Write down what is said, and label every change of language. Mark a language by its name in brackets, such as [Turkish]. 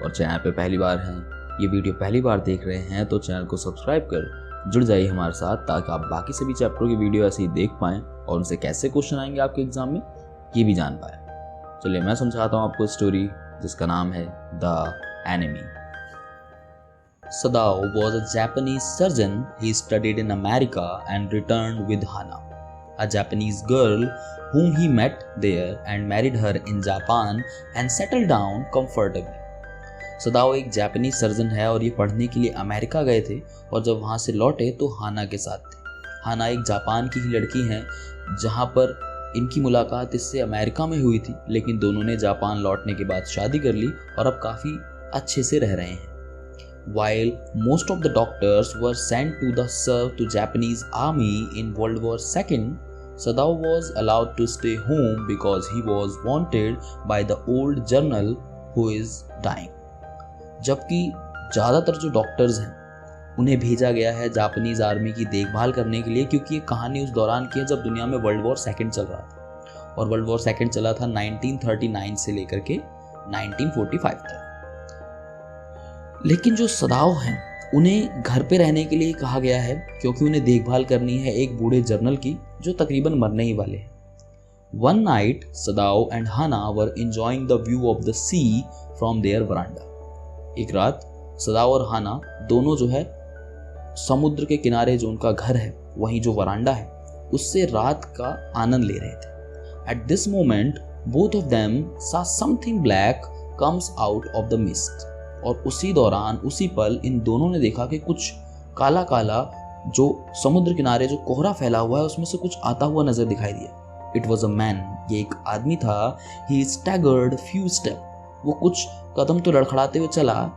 [Hindi] और चैनल पे पहली बार हैं, ये वीडियो पहली बार देख रहे हैं तो चैनल को सब्सक्राइब कर जुड़ जाइए हमारे साथ, ताकि आप बाकी सभी चैप्टरों की वीडियो ऐसे ही देख पाएँ और उनसे कैसे क्वेश्चन आएंगे आपके एग्जाम में ये भी जान पाएँ। चलिए मैं समझाता हूँ आपको स्टोरी, जिसका नाम है the enemy. [English] Sadao was a Japanese surgeon. He studied in America and returned with Hana, a Japanese girl whom he met there and married her in Japan and settled down comfortably. [Hindi] सदाओ एक Japanese surgeon है और ये पढ़ने के लिए America गए थे और जब वहाँ से लौटे तो हाना के साथ थे। हाना एक जापान की ही लड़की है, जहाँ पर इनकी मुलाकात इससे अमेरिका में हुई थी, लेकिन दोनों ने जापान लौटने के बाद शादी कर ली और अब काफ़ी अच्छे से रह रहे हैं। [English] While most of the doctors were sent to serve to Japanese army in World War II, Sadao was allowed to stay home because he was wanted by the old general who is dying. [Hindi] जबकि ज़्यादातर जो doctors हैं उन्हें भेजा गया है Japanese army की देखभाल करने के लिए, क्योंकि ये कहानी उस दौरान की है जब दुनिया में वर्ल्ड वॉर सेकेंड चल रहा था और वर्ल्ड वॉर सेकेंड चला था 1939 से लेकर के 1945 तक। लेकिन जो सदाओ हैं उन्हें घर पे रहने के लिए कहा गया है, क्योंकि उन्हें देखभाल करनी है एक बूढ़े जर्नल की जो तकरीबन मरने ही वाले हैं। [English] One night, Sadao and Hana were enjoying the view of the sea from their veranda. [Hindi] एक रात सदाओ और हाना दोनों जो है समुद्र के किनारे जो उनका घर है, वहीं जो वरांडा है, उससे रात का आनंद ले रहे थे। [English] At this moment, both of them saw something black comes out of the mist. [Hindi] और उसी दौरान उसी पल इन दोनों ने देखा कि कुछ काला काला जो समुद्र किनारे जो कोहरा फैला हुआ है उसमें से कुछ आता हुआ नजर दिखाई दिया। [English] it was a man, [Hindi] ये एक आदमी था। [English] he staggered few step, [Hindi] वो कुछ कदम तो लड़खड़ाते हुए चला।